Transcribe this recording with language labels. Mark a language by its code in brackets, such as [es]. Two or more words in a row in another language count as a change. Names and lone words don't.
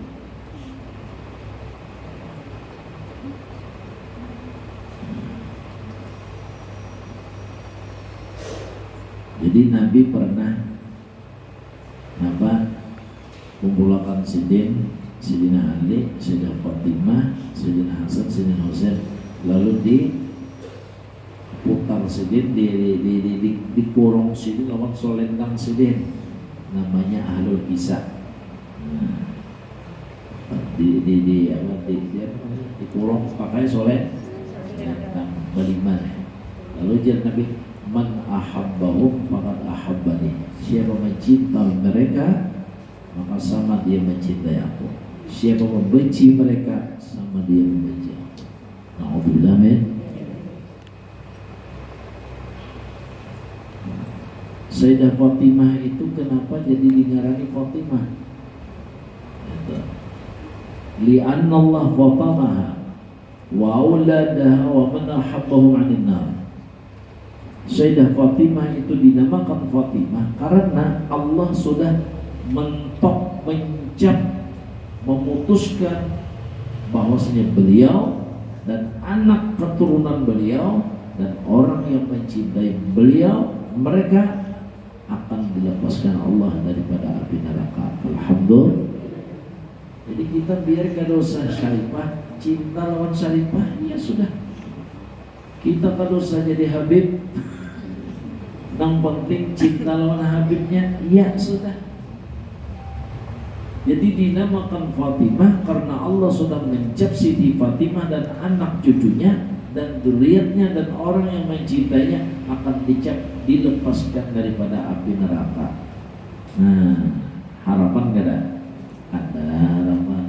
[id] Jadi Nabi pernah kumpulkan Sidina Ali, [bjn] Sidina Fatimah, Sidina Hasan, Sidina Husain, lalu putar sidin di kurung sidin lawan solentang sidin, namanya ahlul kisah. Nah, di kurung pakai solentang beriman. [id] Lalu jadi Nabi, [ar] من أحبهم فقد أحبني, [id] siapa mencintai mereka maka sama dia mencintai aku, siapa membenci mereka sama dia membenci aku. [ar] نعوذ بالله من. [bjn] Sayyidah Fatimah itu kenapa jadi dingarani Fatimah? [ar] لأن الله فطمها وأولادها ومن أحبهم عن النار. [id] Sayyidah Fatimah itu dinamakan Fatimah karena Allah sudah mentok, mencap, memutuskan bahwasanya beliau dan anak keturunan beliau dan orang yang mencintai beliau, mereka akan dilepaskan Allah daripada api neraka. Alhamdulillah. [bjn] Jadi kita biar kada usah syarifah, cinta lawan syarifah, ya sudah. Kita kada usah jadi Habib, yang penting cinta lawan Habibnya, [id] ya sudah. Jadi dinamakan Fatimah karena Allah sudah mencap Siti Fatimah dan anak cucunya dan dzurriyyatnya dan orang yang mencintainya akan dicap, dilepaskan daripada api neraka. Nah, harapan gak ada? Ada harapan.